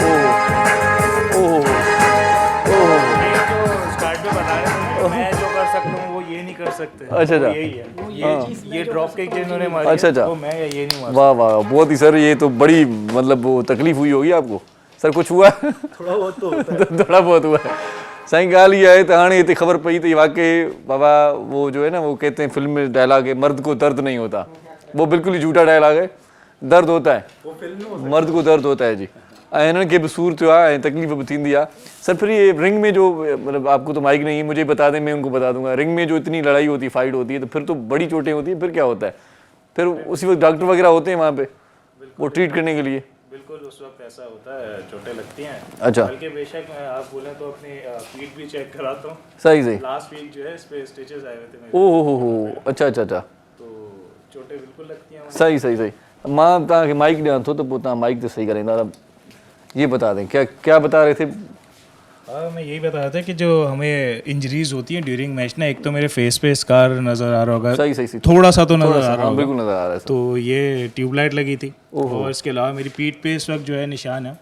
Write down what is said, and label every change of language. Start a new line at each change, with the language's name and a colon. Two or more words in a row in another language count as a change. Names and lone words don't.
Hindi: स्टार्ट में बता रहे थे मैं जो कर सकता हूँ वो ये नहीं कर सकते। अच्छा अच्छा, यही है ये
English: drop kick
Hindi: जिन्होंने मारी अच्छा अच्छा, वो मैं ये नहीं मार। वाह वाह, बहुत ही सर, ये तो बड़ी मतलब वो तकलीफ हुई होगी आपको सर, कुछ हुआ? थोड़ा बहुत तो होता है। थोड़ा बहुत हुआ है।
Sindhi: साईं ॻाल्हि इहा आहे त हाणे हिते ख़बर पई त वाकई बाबा
Hindi: वो जो है ना वो कहते हैं फिल्म में डायलॉग है, मर्द को दर्द नहीं होता, वो बिल्कुल ही झूठा डायलॉग है, दर्द होता है, मर्द को दर्द होता है जी।
Sindhi: ऐं हिननि खे बि सूर थियो आहे ऐं तकलीफ़ बि थींदी आहे सर।
Hindi: फिर ये रिंग में जो मतलब आपको तो माइक नहीं है, मुझे बता दें मैं उनको बता दूंगा, रिंग में जो इतनी लड़ाई होती है, फाइट होती है, तो फिर तो बड़ी चोटें होती है, फिर क्या होता है? फिर उसी वक्त डॉक्टर वगैरह होते हैं वहाँ पे वो ट्रीट करने के लिए? बिल्कुल उस वक्त ऐसा होता है, चोटें लगती हैं। अच्छा, बल्कि बेशक आप बोलें तो अपनी फीट भी चेक कराता हूँ। सही सही।
English: last week
Hindi: जो है इस पे स्टिचेस आए हुए थे मेरे, ओहो हो, अच्छा अच्छा अच्छा, तो चोटें बिल्कुल लगती हैं। सही सही सही।
Sindhi: मां तव्हांखे माइक ॾियां थो त पोइ तव्हां माइक ते सही कराईंदा।
Hindi: ये बता दें क्या क्या बता रहे थे? मैं यही बता रहा था कि जो हमें इंजरीज होती हैं
English: during match
Hindi: ना, एक तो मेरे फेस पे स्कार नज़र आ रहा होगा, सही सही सही, थोड़ा सा तो नज़र आ रहा होगा, बिल्कुल नज़र आ रहा है। तो ये ट्यूबलाइट लगी थी, और इसके अलावा मेरी पीठ पे इस वक्त जो है निशान है।